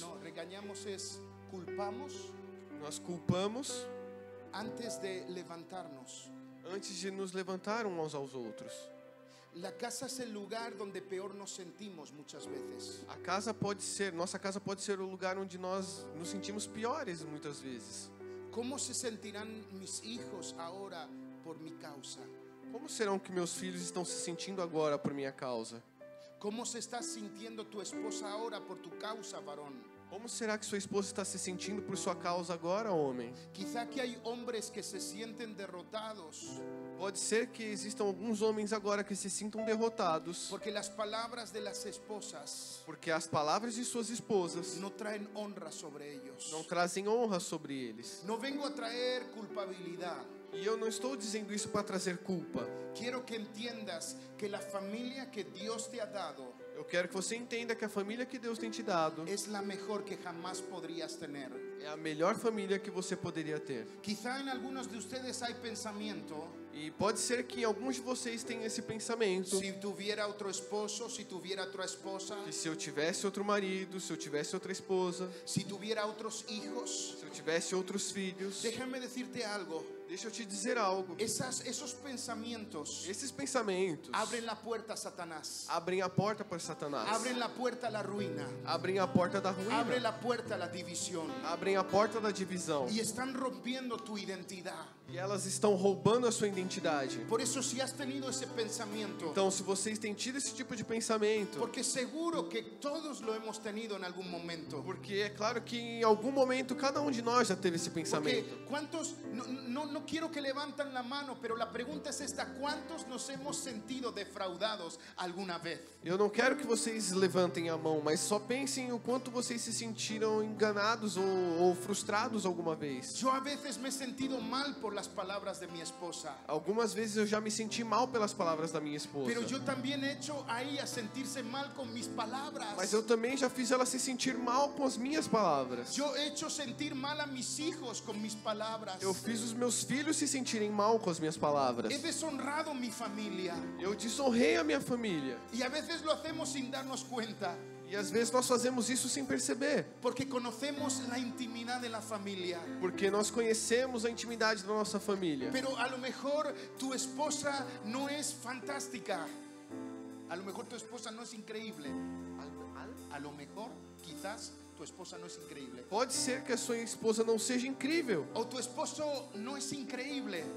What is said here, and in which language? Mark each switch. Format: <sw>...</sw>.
<es>no, regañamos es culpamos</es> <pt>nós culpamos</pt> <es>antes de levantarnos.</es> <pt>antes de nos levantar uns aos outros.</pt> <es>La casa es el lugar donde peor nos sentimos muchas veces.</es> <pt>A casa nossa casa pode ser o lugar onde nós nos sentimos piores muitas vezes.</pt> <es>¿Cómo se sentirán mis hijos ahora por mi causa?</es> <pt>Como serão que meus filhos estão se sentindo agora por minha causa?</pt> <es>¿Cómo se está sintiendo tu esposa ahora por tu causa, varón?</es> <pt>Como será que sua esposa está se sentindo por sua causa agora, homem?</pt> <es>Quizá que hay hombres que se sienten derrotados</es> <pt>Pode ser que existam alguns homens agora que se sintam derrotados,</pt> <es>porque las palabras de las esposas</es> <pt>porque as palavras de suas esposas</pt> <es>no traen honra sobre ellos.</es> <pt>não trazem honra sobre eles.</pt> <es>No vengo a traer culpabilidad.</es> <pt>E eu não estou dizendo isso para trazer culpa.</pt> <es>Quiero que entiendas que la familia que Dios te ha dado</es> <pt>Eu quero que você entenda que a família que Deus tem te dado</pt> <es>es la mejor que jamás podrías tener.</es> <pt>é a melhor família que você poderia ter.</pt> <es>Quizá en algunos de ustedes hay pensamiento:</es> <pt>E pode ser que alguns de vocês tenham esse pensamento,</pt> <es>si tuviera otro esposo, si tuviera otra esposa,</es> <pt>que se eu tivesse outro marido, se eu tivesse outra esposa,</pt> <es>si tuviera otros hijos.</es> <pt>se eu tivesse outros filhos.</pt> <es>Déjame decirte algo.</es> <pt>Deixa eu te dizer algo.</pt> <es>Esos pensamientos</es> <pt>Esses pensamentos</pt> <es>abren la puerta a Satanás,</es> <pt>abrem a porta para Satanás,</pt> <es>abren la puerta a la ruina,</es> <pt>abrem a porta da</pt> <es>abren</es> <pt>ruína,</pt> <es>la puerta a la división</es> <pt>abrem a porta da divisão.</pt> <es>y están rompiendo tu identidad.</es> <pt>E elas estão roubando a sua identidade.</pt> <es>Por eso, si has tenido ese pensamiento,</es> <pt>Então, se vocês têm tido esse tipo de pensamento,</pt> <es>porque seguro que todos lo hemos tenido en algún momento.</es> <pt>porque é claro que em algum momento cada um de nós já teve esse</pt> <es>Porque</es> <pt>pensamento.</pt> <es>¿cuántos? No quiero que levanten la mano, pero la pregunta es esta: ¿cuántos nos hemos sentido defraudados alguna vez?</es> <pt>Eu não quero que vocês levantem a mão, mas só pensem o quanto vocês se sentiram enganados ou frustrados alguma vez.</pt> <es>Yo a veces me he sentido mal por las palabras de mi esposa,</es> <pt>Algumas vezes eu já me senti mal pelas palavras da minha esposa.</pt> <es>pero yo también he hecho a ella sentirse mal con mis palabras.</es> <pt>Mas eu também já fiz ela se sentir mal com as minhas palavras.</pt> <es>Yo he hecho sentir mal a mis hijos con mis palabras.</es> <pt>Eu fiz os meus filhos se sentirem mal com as minhas palavras.</pt> <es>He deshonrado mi familia,</es> <pt>Eu desonrei a minha família.</pt> <es>y a veces lo hacemos sin darnos cuenta,</es> <pt>E às vezes nós fazemos isso sem perceber.</pt> <es>porque conocemos la intimidad de la familia.</es> <pt>Porque nós conhecemos a intimidade da nossa família.</pt> <es>Pero a lo mejor tu esposa no es fantástica. A lo mejor tu esposa no es increíble. A lo mejor, quizás, tu esposa no es increíble.</es> <pt>Pode ser que a sua esposa não seja incrível.</pt> <es>O tu esposo no es increíble.</es>